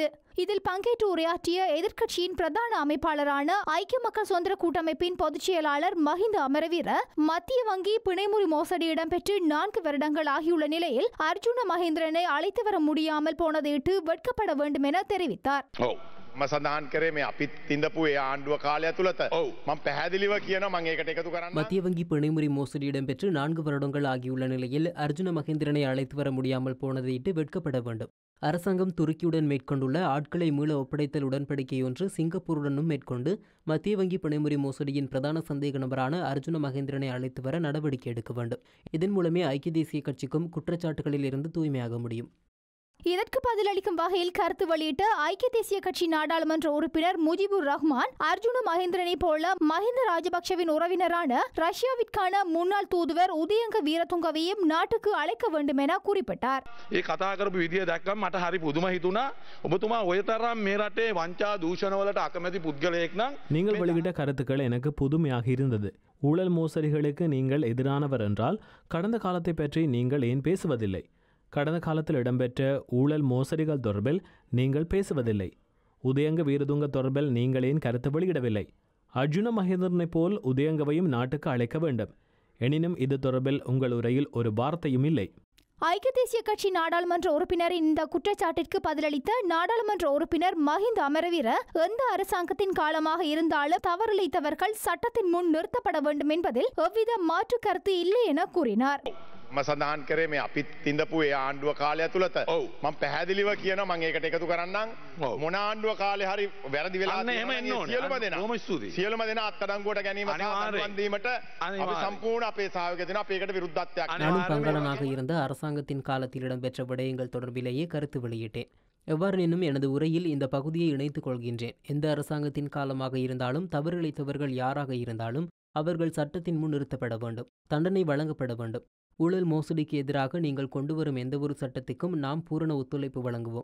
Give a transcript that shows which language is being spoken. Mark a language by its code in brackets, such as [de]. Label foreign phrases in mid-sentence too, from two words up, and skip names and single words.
[ta] இதில் பங்கேற்று உரையாற்றிய எதிர்க்கட்சியின் பிரதான அமைப்பாளரான ஐக்கிய மக்கள் சுதந்திர கூட்டமைப்பின் பொதுச் செயலாளர் மஹிந்த அமரவீர, மத்திய வங்கி பிணைமுறி மோசடி இடம்பெற்று 4 வருடங்கள் ஆகியுள்ள நிலையில் அர்ஜுன மகேந்திரனை அழைத்து வர முடியாமல் போனதையிட்டு வெட்கப்பட வேண்டும் என தெரிவித்தார். [si] සඳහන් කරේ මේ අපිත් තින්දපු ඒ ආණ්ඩුව කාලය තුලත මම පැහැදිලිව කියනවා මම ඒකට එකතු කරන්න. [ta] மத்திய வங்கி பிணைமுறி மோசடி இடம்பெற்று 4 வருடங்கள் ஆகியுள்ள நிலையில் அர்ஜுன மகேந்திரனை அழைத்து வர முடியாமல் போனதையிட்டு வெட்கப்பட வேண்டும். அரசாங்கம் துருக்கியுடன் மேற்கொண்டுள்ள ஆட்களை மீள ஒப்படைத்தல் உடன்படிக்கை ஒன்று சிங்கப்பூருடனும் மேற்கொண்டு மத்திய வங்கி பிணைமுறி மோசடியின் பிரதான சந்தேக நபரான அர்ஜுன மகேந்திரனை அழைத்து வர நடவடிக்கை எடுக்க வேண்டும். இதன் மூலமே ஐக்கிய தேசிய கட்சிக்கும் குற்றச்சாட்டுகளில் இருந்து தூய்மையாக முடியும். இதற்கு பதிலளிக்கும் வகையில் கருத்து வெளியிட்ட ஐக்கிய தேசிய கட்சி நாடாளுமன்ற உறுப்பினர் முஜிபுர் ரஹ்மான், அர்ஜுன மகேந்திரனை போல மஹிந்த ராஜபக்சவின் உறவினரான ரஷ்யாவிற்கான முன்னாள் தூதுவர் உதயங்க வீரதுங்கவையும் நாட்டுக்கு அழைக்க வேண்டும் என குறிப்பிட்டார். [si] ඒ කතා කරපු විදිය දැක්කම මට හරි පුදුම හිතුණා. ඔබතුමා ඔය තරම් මේ රටේ වංචා දූෂණවලට අකමැති පුද්ගලයෙක් නම් [ta] நீங்கள் வெளியிட்ட கருத்துக்கள் எனக்கு புதுமையாக இருந்தது. ஊழல் மோசடிகளுக்கு நீங்கள் எதிரானவர் என்றால் கடந்த காலத்தை பற்றி நீங்கள் ஏன் பேசுவதில்லை? கடந்த காலத்தில் இடம்பெற்ற ஊழல் மோசடிகள் தொடர்பில் நீங்கள் பேசுவதில்லை. உதயங்க வீரதுங்க தொடர்பில் நீங்கள் ஏன் கருத்து வெளியிடவில்லை? அர்ஜுன மகேந்திரனை போல் உதயங்கவையும் நாட்டுக்கு அழைக்க வேண்டும். எனினும் இது தொடர்பில் உங்கள் உரையில் ஒரு வார்த்தையும் இல்லை. ஐக்கிய தேசிய கட்சி நாடாளுமன்ற உறுப்பினரின் இந்த குற்றச்சாட்டிற்கு பதிலளித்த நாடாளுமன்ற உறுப்பினர் மஹிந்த அமரவீர, எந்த அரசாங்கத்தின் காலமாக இருந்தாலும் தவறிழைத்தவர்கள் சட்டத்தின் முன் நிறுத்தப்பட வேண்டும் என்பதில் எவ்வித மாற்று கருத்து இல்லை என கூறினார். [si] මම සඳහන් කරේ මේ අපිත් තින්දපු ඒ ආණ්ඩුව කාලය තුලත මම පැහැදිලිව කියනවා මම ඒකට එකතු කරන්නම්. මොන ආණ්ඩුව කාලේ හරි වැරදි වෙලා සියලුම දෙනා අත්අඩංගුවට ගැනීම සම්බන්ධ වීමට අපි සම්පූර්ණ අපේ සහයෝගය දෙනවා. අපි ඒකට විරුද්ධත්වයක් [ta] நானும் பங்கடனாக இருந்த அரசாங்கத்தின் காலத்தில் இடம்பெற்ற விடயங்கள் தொடர்பிலேயே கருத்து வெளியிட்டேன். எவ்வாறெனும் எனது உரையில் இந்த பகுதியை இணைத்துக் கொள்கின்றேன். எந்த அரசாங்கத்தின் காலமாக இருந்தாலும் தவறிழைத்தவர்கள் யாராக இருந்தாலும் அவர்கள் சட்டத்தின் முன் நிறுத்தப்பட வேண்டும், தண்டனை வழங்கப்பட வேண்டும். ஊழல் மோசடிக்கு எதிராக நீங்கள் கொண்டுவரும் எந்தவொரு சட்டத்துக்கும் நாம் பூரண ஒத்துழைப்பு வழங்குவோம்.